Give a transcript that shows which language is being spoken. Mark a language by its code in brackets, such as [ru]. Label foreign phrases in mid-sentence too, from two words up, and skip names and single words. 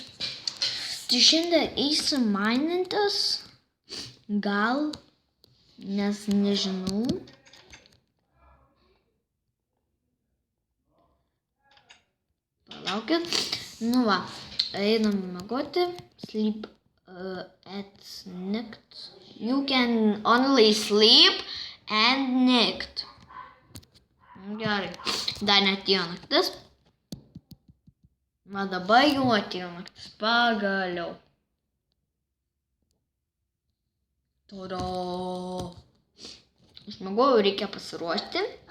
[lt] Tai šiandien eisim mainintis, gal, nes nežinau. Palaukit. Nu va, einam miegoti. [en] Sleep at night. You can only sleep and night. [lt] Gerai. Dar neatėjo naktis. Va dabar jau atėjo naktis. Pagaliau. Tada. Užmiegojau, reikia pasiruošti.